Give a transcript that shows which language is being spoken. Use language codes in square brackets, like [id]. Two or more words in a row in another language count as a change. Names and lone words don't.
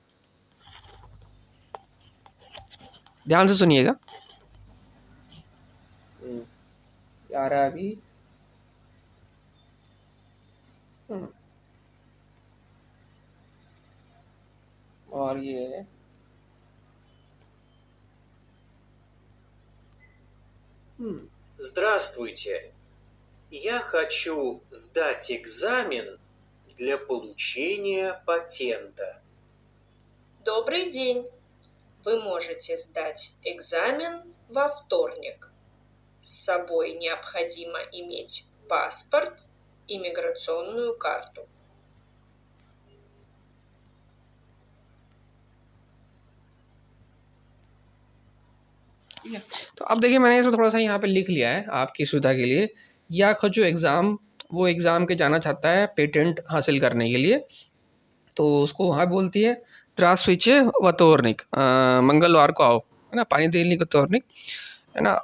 [hi] ध्यान से सुनिएगा। यार अभी और ये [ru] Здравствуйте. Я хочу сдать экзамен для получения патента. Добрый день. Вы можете сдать экзамен во вторник. С собой необходимо иметь паспорт и миграционную карту. [hi] ठीक है। तो अब देखिए मैंने इसको थोड़ा सा यहाँ पे लिख लिया है आपकी सुविधा के लिए। या जो एग्ज़ाम वो एग्ज़ाम के जाना चाहता है पेटेंट हासिल करने के लिए, तो उसको वहाँ बोलती है त्रास्विचे वतोरनिक, मंगलवार को आओ, है ना, पानी देलनी को तोरनिक, है ना।